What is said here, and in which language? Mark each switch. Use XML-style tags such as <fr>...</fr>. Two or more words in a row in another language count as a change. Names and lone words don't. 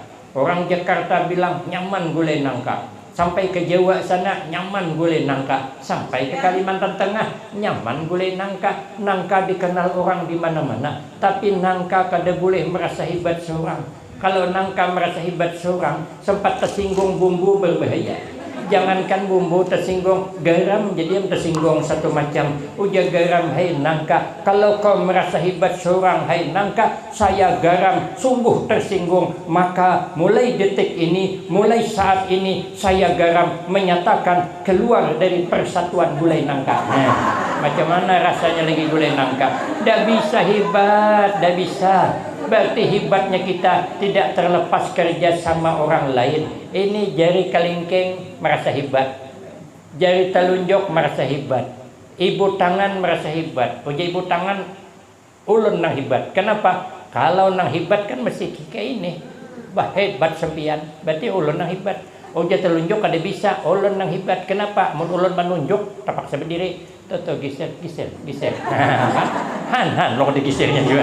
<id>Orang Jakarta bilang nyaman gulai nangka. Sampai ke Jawa sana nyaman gulai nangka. Sampai ke Kalimantan Tengah nyaman gulai nangka. Nangka dikenal orang di mana-mana. Tapi nangka kada boleh merasa hebat seorang. Kalau nangka merasa hebat seorang, sempat tersinggung bumbu berbahaya. Jangankan bumbu tersinggung, garam jadi yang tersinggung satu macam. Ujar garam, hai nangka, kalau kau merasa hebat seorang, hai nangka, saya garam sungguh tersinggung. Maka mulai detik ini, mulai saat ini, saya garam menyatakan keluar dari persatuan gulai nangka. Nah, macam mana rasanya lagi gulai nangka? Tidak bisa hebat, tidak bisa. Berarti hebatnya kita tidak terlepas kerja sama orang lain. Ini jari kelingking merasa hebat, jari telunjuk merasa hebat, ibu tangan merasa hebat.</id> <bjn>Uji ibu tangan ulun nang hebat. Kenapa? Kalau nang hebat kan mesti kayak ini, bah hebat sempian. Berarti ulun nang hebat. Uji telunjuk ada bisa, ulun nang hebat.</bjn> <id>Kenapa?</id> <bjn>Mun ulun menunjuk terpaksa berdiri. Toto geser. Han lo digesernya juga.</bjn>